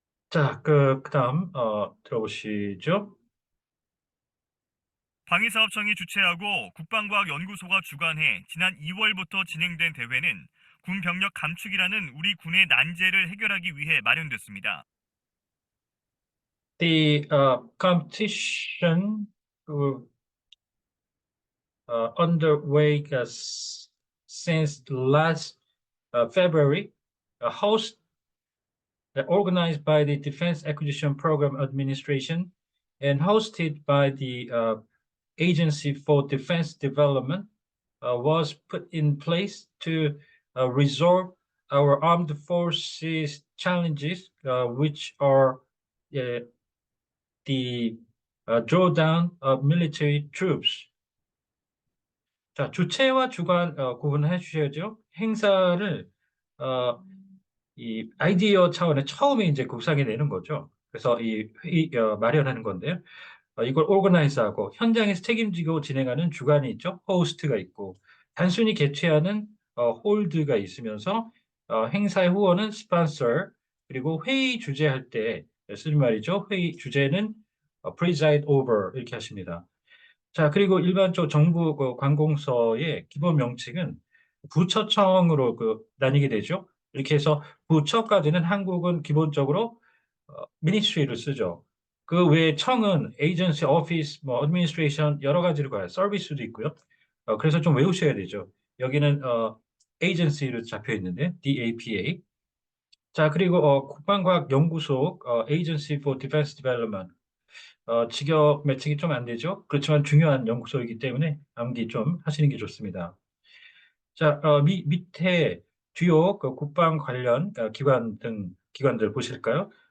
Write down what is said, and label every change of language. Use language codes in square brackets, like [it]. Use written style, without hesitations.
[ko] 자, 그다음 들어보시죠. 방위사업청이 주최하고 국방과학연구소가 주관해 지난 2월부터 진행된 대회는 군 병력 감축이라는 우리 군의 난제를 해결하기 위해 마련됐습니다. [en] the competition underway since last February, organized by the Defense Acquisition Program Administration and hosted by the Agency for Defense Development, was put in place to resolve our armed forces challenges, which are the drawdown of military troops. [ko] 자, 주체와 주관 구분해 주셔야죠. 행사를 이 아이디어 차원의 처음에 이제 구상해 내는 거죠. 그래서 이 회의 마련하는 건데요. 이걸 오거나이즈하고 현장에서 책임지고 진행하는 주관이 있죠. 호스트가 있고 단순히 개최하는 홀드가 있으면서 행사의 후원은 스폰서, 그리고 회의 주재할 때 쓰는 말이죠. 회의 주재는 preside over 이렇게 하십니다. 자, 그리고 일반적으로 정부 관공서의 기본 명칭은 부처청으로 나뉘게 되죠. 이렇게 해서 부처까지는 한국은 기본적으로 ministry를 쓰죠. 그 외에 청은 agency, office, 뭐 administration 여러 가지를 가요. 서비스도 있고요. 그래서 좀 외우셔야 되죠. 여기는 agency로 잡혀 있는데 DAPA. 자, 그리고 국방과학연구소 Agency for Defense Development. 직역 매칭이 좀 안 되죠. 그렇지만 중요한 연구소이기 때문에 암기 좀 하시는 게 좋습니다. 자, 밑에 주요 국방 관련 기관들 보실까요?